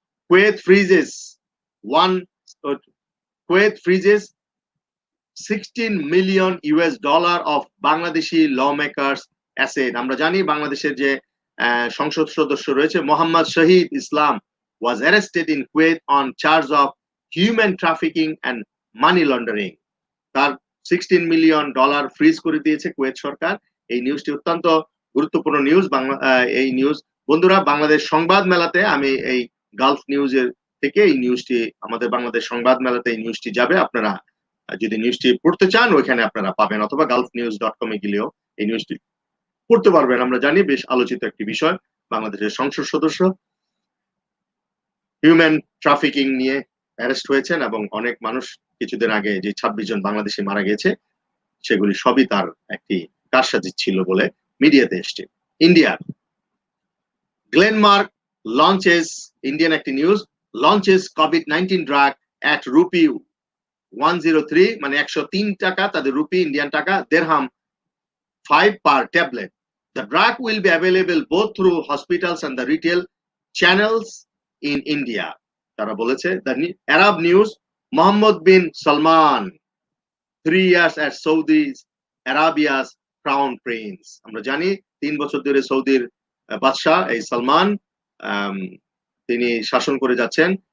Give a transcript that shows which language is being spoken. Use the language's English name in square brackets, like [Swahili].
[English] Kuwait freezes $16 million of Bangladeshi lawmakers' asset. [Bangla] আমরা জানি বাংলাদেশের যে সংসদ সদস্য রয়েছে মোহাম্মদ শহীদ ইসলাম [English] was arrested in Kuwait on charge of human trafficking and money laundering. [Bangla] তার $16 million ফ্রিজ করে দিয়েছে কুয়েত সরকার। এই নিউজটি অত্যন্ত গুরুত্বপূর্ণ নিউজ। এই নিউজ বন্ধুরা বাংলাদেশ সংবাদ মেলাতে, আমি এই গালফ নিউজের থেকে এই নিউজটি, আমাদের বাংলাদেশ সংবাদ মেলাতে এই নিউজটি যাবে। আপনারা যদি নিউজটি পড়তে চান ওইখানে আপনারা পাবেন, অথবা gulfnews.com এ গেলেও এই নিউজটি পড়তে পারবেন। আমরা জানি বেশ আলোচিত একটি বিষয়, বাংলাদেশের সংসদ সদস্য হিউম্যান ট্রাফিকিং নিয়ে অ্যারেস্ট হয়েছেন, এবং অনেক মানুষ কিছুদিন আগে যে 26 জন বাংলাদেশি মারা গেছে, সেগুলি সবই তার একটি কারসাজি ছিল বলে মিডিয়াতে এসছে। [English] India, Glenmark launches, Indian একটি news, launches COVID-19 drug at rupee 103, [Bangla] মানে 103 টাকা তাদের রুপি, ইন্ডিয়ান টাকা, [English] দেড়হাম 5 per tablet. The drug will be available both through hospitals and the retail channels in India. [Bangla] তারা বলেছে। [English] The Arab news, Mohammed bin Salman 3 years as Saudi Arabia's crown prince. [Bangla] আমরা জানি 3 বছর ধরে সৌদির বাদশা এই সালমান তিনি শাসন করে যাচ্ছেন।